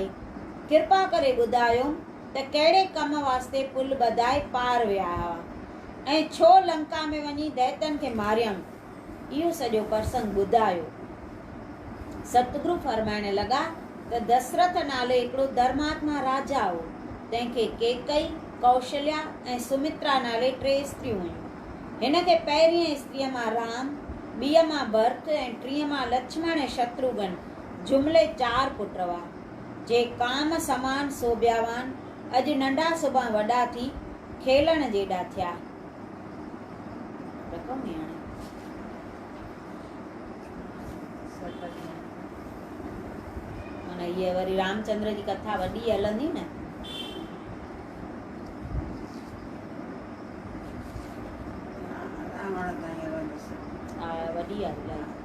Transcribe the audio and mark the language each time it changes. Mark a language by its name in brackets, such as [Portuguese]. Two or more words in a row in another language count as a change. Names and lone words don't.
[Sindhi] कृपा करे ॿुधायो त कहिड़े कम वास्ते पुल ॿधाए पार विया हुआ ऐं छो लंका में वञी दैतनि खे मारियऊं। इहो सॼो प्रसंग ॿुधायो। सतगुरु फरमाइण लॻा त दशरथ नाले हिकिड़ो धर्मात्मा राजा हो। तंहिंखे केकई, कौशल्या ऐं सुमित्रा नाले 3 स्त्रियूं हुयूं। हिन खे पहिरीं स्त्रीअ मां राम, ॿीअ मां भरत ऐं टीह मां लक्ष्मण ऐं शत्रुघ्न जुमिले 4 पुट हुआ। जे काम समान सोभियावान अॼु नंढा सुभां वॾा थी खेलण जेॾा थिया। इहे वरी रामचंद्र जी कथा वॾी हलंदी न। हा वॾी आहे इलाही।